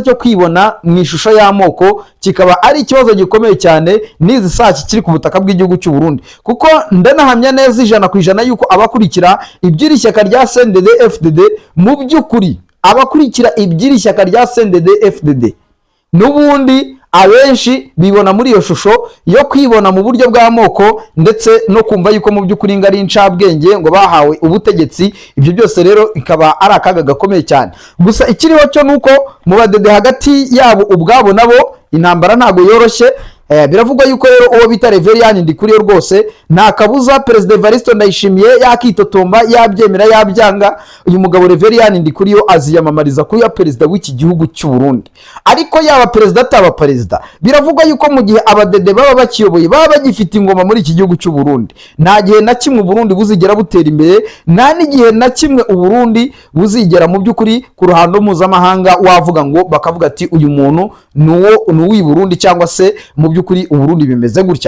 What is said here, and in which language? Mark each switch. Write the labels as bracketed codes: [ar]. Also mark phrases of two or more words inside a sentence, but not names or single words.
[rw] cyo kwibona mu ishusho y'amoko, kikaba ari ikibazo gikomeye cyane n'izi saa kiri ku butaka bw'igihugu cy'u Burundi, kuko ndanahamya neza 100% yuko abakurikira iby'iri shyaka rya CNDD FDD, mu by'ukuri abakurikira iby'iri shyaka rya CNDD FDD n'ubundi abenshi bibona muri iyo shusho yo kwibona mu buryo bw'amoko, ndetse no kumva yuko mu by'ukuri ngari incabwenge ngo bahawe ubutegetsi. Ibyo byose rero ikaba ari akaga gakomeye cyane. Gusa ikiriho cyo nuko mu badede hagati yabo ubwabo nabo intambara ntago yoroshye. Biravugwa yuko rero uwo bita Reverien Ndikuriyo rwose nta kabuza Perezida Evariste Ndayishimiye yakitotomba yabyemera yabyanga, uyu mugabo Reverien Ndikuriyo aziyamamariza kuba perezida w'iki gihugu cy'u Burundi. Ariko yaba perezida ataba perezida, biravugwa yuko mu gihe abadede baba bakiyoboye baba bagifite ingoma muri iki gihugu cy'u Burundi, nta gihe na kimwe Burundi buzigera butera imbere, nta n'igihe na kimwe Burundi buzigera mu by'ukuri ku ruhando mpuzamahanga wavuga ngo bakavuga ati uyu muntu n'uw'i Burundi cyangwa se mu by'ukuri Uburundi bimeze gutya.